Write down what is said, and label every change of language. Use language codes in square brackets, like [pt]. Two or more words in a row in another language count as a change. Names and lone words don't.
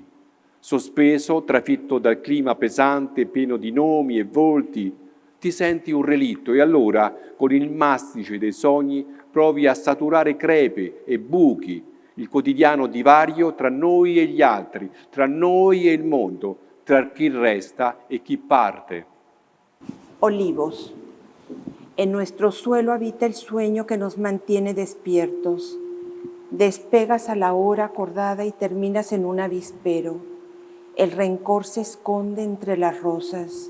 [it] Sospeso, trafitto dal clima pesante, pieno di nomi e volti, ti senti un relitto e allora, con il mastice dei sogni, provi a saturare crepe e buchi, il quotidiano divario tra noi e gli altri, tra noi e il mondo, tra chi resta y chi parte. [es] Olivos. En nuestro suelo habita el sueño que nos mantiene despiertos. Despegas a la hora acordada y terminas en un avispero. El rencor se esconde entre las rosas.